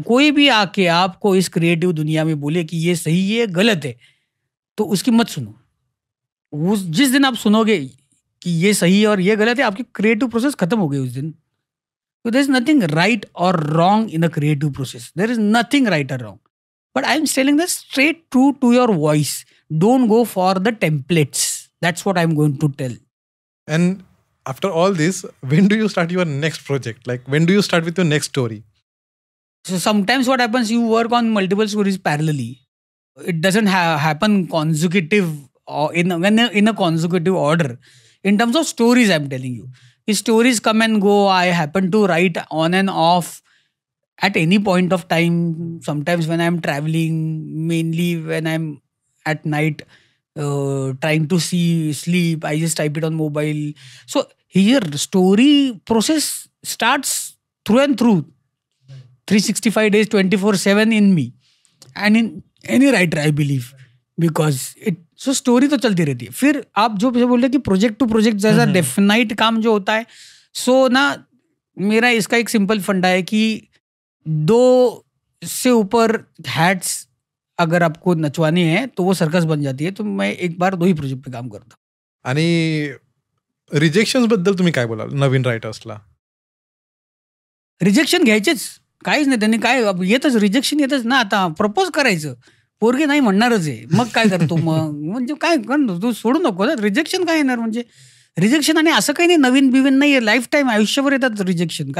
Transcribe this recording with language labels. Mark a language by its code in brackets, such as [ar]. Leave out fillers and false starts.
[hi] कोई भी आके आपको इस क्रिएटिव दुनिया में बोले कि ये सही ये गलत है, तो उसकी मत सुनो. जिस दिन आप सुनोगे कि ये सही और ये गलत है, आपकी क्रिएटिव प्रोसेस खत्म हो गई उस दिन. [en] So there is nothing right or wrong in a creative process. There is nothing right or wrong. But I am telling this straight true to your voice. Don't go for the templates. That's what I am going to tell. And after all this, when do you start your next project? Like, when do you start with your next story? So sometimes what happens, you work on multiple stories parallelly. It doesn't happen consecutive or in a consecutive order. In terms of stories, I'm telling you. These stories come and go. I happen to write on and off at any point of time. Sometimes when I'm traveling, mainly when I'm at night, trying to sleep, I just type it on mobile. So here story process starts through and through, 365 days 24/7 in me and in any writer, I believe, because so story [hi] तो चलती रहती है. फिर आप जो बोल रहे कि प्रोजेक्ट टू प्रोजेक्ट जैसा डेफिनाइट काम जो होता है, सो ना मेरा इसका एक सिंपल फंडा है कि 2 से ऊपर हैट्स अगर आपको नचवाने हैं तो वो सर्कस बन जाती है. तो मैं एक बार 2 ही प्रोजेक्ट पे काम करता. [mr] आणि रिजेक्शन्स बद्दल तुम्ही काय बोलाल नवीन रायटर्सला? रिजेक्शन घ्यायचेच, काहीच नाही. त्यांनी काय येतच, रिजेक्शन येतच ना. आता प्रपोज करायचं, पोरगे नाही म्हणणारच आहे, मग काय करतो मग, म्हणजे काय करतो तू, सोडू नको ना. रिजेक्शन काय येणार, म्हणजे रिजेक्शन. आणि असं काही नाही, नवीन बिवीन नाही, लाईफ टाईम आयुष्यभर येतात रिजेक्शन.